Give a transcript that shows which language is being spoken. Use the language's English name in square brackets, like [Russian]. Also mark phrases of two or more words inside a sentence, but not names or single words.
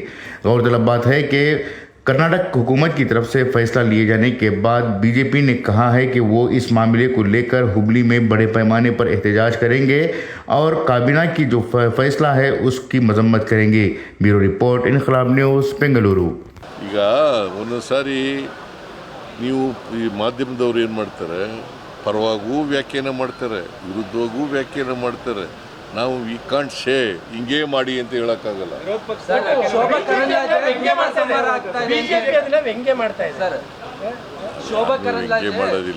[Urdu] غورطلب بات ہے کہ کرناٹک حکومت کی طرف سے فیصلہ لیے جانے کے بعد بی جے پی نے کہا ہے کہ وہ اس معاملے کو لے کر ہبلی میں بڑے پیمانے پر احتجاج کریں گے اور کابینہ کی جو فیصلہ ہے اس کی مذمت کریں گے. [English] Bureau report, [Urdu] इनकलाब न्यूज़, बेंगलुरु। [Kannada] ಈಗ ಒಂದೊಂದು ಸಾರಿ ನೀವು ಈ ಮಾಧ್ಯಮದವ್ರು ಏನು ಮಾಡ್ತಾರೆ, ಪರವಾಗೂ ವ್ಯಾಖ್ಯಾನ ಮಾಡ್ತಾರೆ, ವಿರುದ್ಧವಾಗೂ ವ್ಯಾಖ್ಯಾನ ಮಾಡ್ತಾರೆ. ನಾವು [English] we can't say [Kannada] ಹಿಂಗೇ ಮಾಡಿ ಅಂತ ಹೇಳೋಕ್ಕಾಗಲ್ಲ. ಹಿಂಗೆ ಮಾಡೋದಿಲ್ಲ.